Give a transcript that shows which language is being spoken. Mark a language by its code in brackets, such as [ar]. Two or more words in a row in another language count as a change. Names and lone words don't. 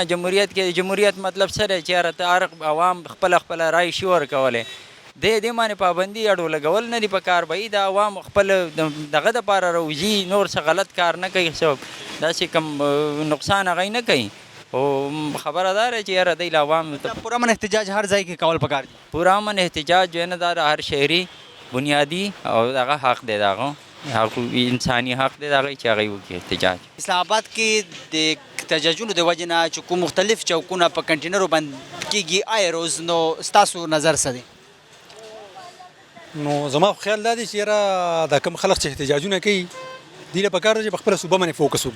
[ps] جمهوریت کې جمهوریت مطلب څه دی چې یاره ته هر عوام خپله رایې شي ورکولی, دې باندې پابندي اړو لګول نه دي پکار. به د عوام خپل دغه دپاره راوځي, نور څه غلط کار نه کوي, څوک داسې کوم نقصان هغوی نه کوي. او خبره دا ده چې یاره دی له عوام پرامن احتجاج هر ځای کې کول پکار دي. پرامن احتجاج [ur] جو ہے نا [ps] دا هر شهري بنیادي او دغه حق دی, دغه انساني حق دی دغه چې هغوی وکړي احتجاج. اسلام آباد کې د احتجاجونو د وجې نه چې کوم مختلف چوکونه په کنټینرو بند کېږي آیا روز, نو ستاسو نظر څه دی؟ نو زما خیال دا دی چې یاره دا کوم خلک چې احتجاجونه کوي دوی له پکار ده چې په خپله صوبه باندې فوکس وکړي.